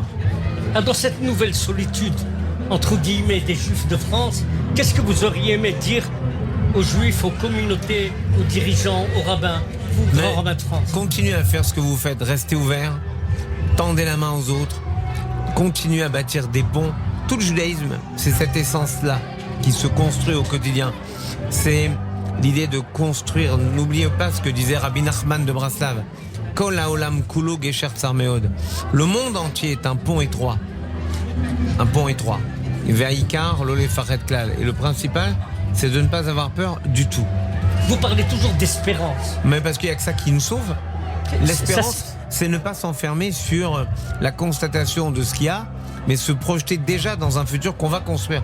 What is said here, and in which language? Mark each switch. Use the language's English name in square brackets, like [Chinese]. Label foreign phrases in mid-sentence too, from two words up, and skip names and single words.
[French] Dans cette nouvelle solitude, entre guillemets, des Juifs de France, qu'est-ce que vous auriez aimé dire aux Juifs, aux communautés, aux dirigeants, aux rabbins, vous, grand rabbin de France? Continuez à faire ce que vous faites, restez ouverts, tendez la main aux autres, continuez à bâtir des ponts. Tout le judaïsme, c'est cette essence-là qui se construit au quotidien. C'est l'idée de construire. N'oubliez pas ce que disait Rabbi Nachman de Braslav. [Hebrew] כל העולם כולו גשר צר מאוד. [French] Le monde entier est un pont étroit. Un pont étroit. [Hebrew] והעיקר לא לפרט כלל. [French] Et le principal, c'est de ne pas avoir peur du tout. Vous parlez toujours d'espérance. Mais parce qu'il n'y a que ça qui nous sauve. L'espérance, c'est ne pas s'enfermer sur la constatation de ce qu'il y a, mais se projeter déjà dans un futur qu'on va construire.